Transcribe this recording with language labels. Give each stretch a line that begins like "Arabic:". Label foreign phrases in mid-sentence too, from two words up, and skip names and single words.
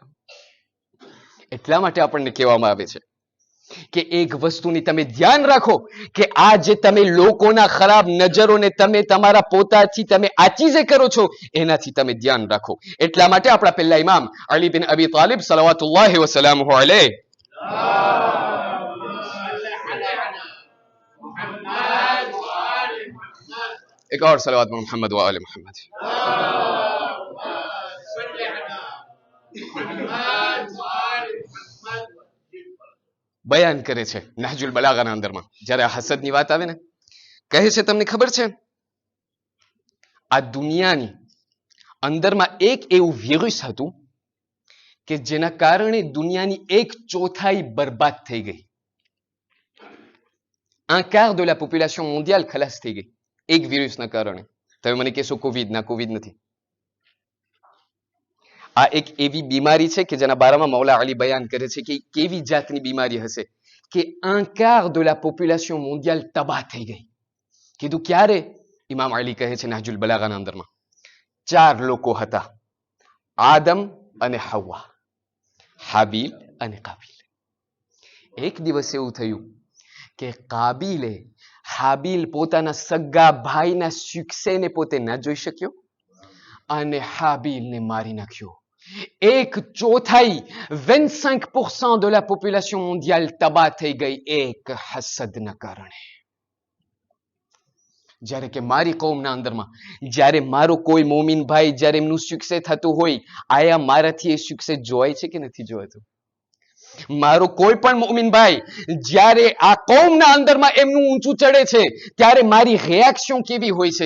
Gujarati: એટલા માટે આપણને કહેવામાં આવે છે કે એક વસ્તુની તમે ધ્યાન રાખો કે આ જે તમે લોકોના ખરાબ નજરોને તમે તમારા પોતાથી તમે આચીઝે કરો છો, એનાથી તમે ધ્યાન રાખો. એટલા માટે આપણા પહેલા ઇમામ અલી બિન અબી તાલિબ
Arabic: صلوات الله وسلامه عليه,
Urdu: ایک اور صلوات محمد و آل محمد,
Gujarati: બયાન કરે છે નહજુલ બલાગાના અંદરમાં, જ્યારે આ હસદની વાત આવે ને, કહે છે તમને ખબર છે આ દુનિયાની અંદરમાં એક એવું વિરુસ હતું કે જેના કારણે દુનિયાની 1/4 બરબાદ થઈ ગઈ.
French: un quart de la population mondiale
Gujarati: ખલાસ થઈ ગઈ એક વિરુસના કારણે. તમે મને કહેશો કોવિડ, ના કોવિડ નથી. આ એક એવી બીમારી છે કે જેના બારામાં મૌલા અલી બયાન કરે છે કે કેવી જાતની બીમારી હશે કે
French: un quart de la population mondiale
Gujarati: તબાહ થઈ ગઈ. કીધું ક્યારે? ઇમામ અલી કહે છે નહજુલ બલાગાના અંદરમાં 4 લોકો હતા, આદમ અને હવ્વા, હાબીલ અને કાબીલ. એક દિવસ એવું થયું કે કાબીલે હાબીલ પોતાના સગા ભાઈના સુક્સેને પોતે ન જોઈ શક્યો અને હાબીલને મારી નાખ્યો. 1/4 25%
French: de la population mondiale
Gujarati: તબાહ થઈ ગઈ એક હસદના કારણે. જ્યારે કે મારી કૌમના અંદરમાં જ્યારે મારો કોઈ મોમિન ભાઈ જ્યારે એમનું સુક્સે થતું હોય, આયા મારાથી એ સુક્સે જોવાય છે કે નથી જોવાતું? મારો કોઈ પણ મોમિન ભાઈ જ્યારે આ કૌમના અંદરમાં એમનું ઊંચું ચડે છે ત્યારે મારી રિએક્શન કેવી હોય છે?